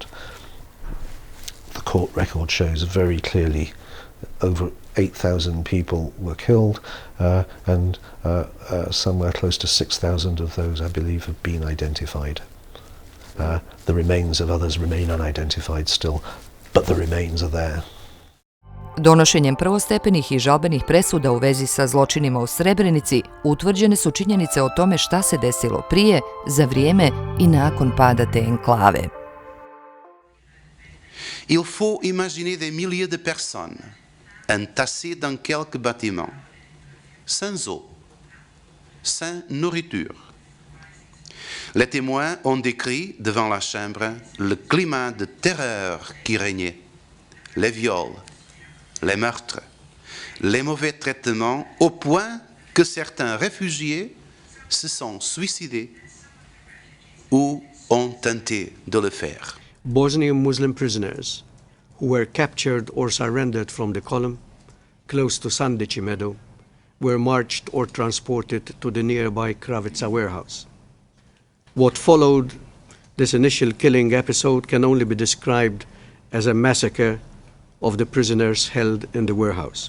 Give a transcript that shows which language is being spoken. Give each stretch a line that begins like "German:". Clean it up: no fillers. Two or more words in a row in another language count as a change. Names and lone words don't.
English: The court record shows very clearly over 8,000 people were killed, and somewhere close to 6,000 of those, I believe, have been identified. The remains of others remain unidentified still, but the remains are there.
Bosnian: Donošenjem prvostepenih i žalbenih presuda u vezi sa zločinima u Srebrenici utvrđene su činjenice o tome šta se desilo prije, za vrijeme i nakon pada te enklave.
French: Il faut imaginer des milliers de personnes entassées dans quelques bâtiments, sans eau, sans nourriture. Les témoins ont décrit devant la chambre le climat de terreur qui régnait, les viols, les meurtres, les mauvais traitements, au point que certains réfugiés se sont suicidés ou ont tenté de le faire.
English: Bosnian Muslim prisoners who were captured or surrendered from the column close to Sandići meadow were marched or transported to the nearby Kravica warehouse. What followed this initial killing episode can only be described as a massacre of the prisoners held in the warehouse.